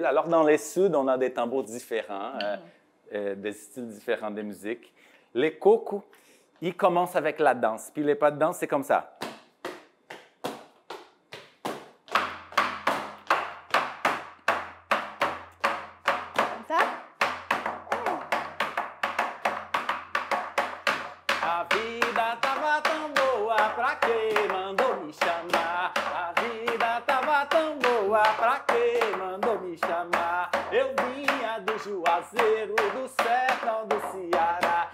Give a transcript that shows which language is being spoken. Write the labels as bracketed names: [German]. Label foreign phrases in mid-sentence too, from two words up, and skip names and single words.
[French] Alors, dans les suds, on a des tambours différents, des styles différents de musique. Les cocos, ils commencent avec la danse. Puis les pas de danse, c'est comme ça. Comme ça? [Portuguese] A vida tava tão boa, pra que mandou me chamar? A vida tava tão boa, pra que mandou me chamar? Eu vinha do Juazeiro, do sertão do Ceará.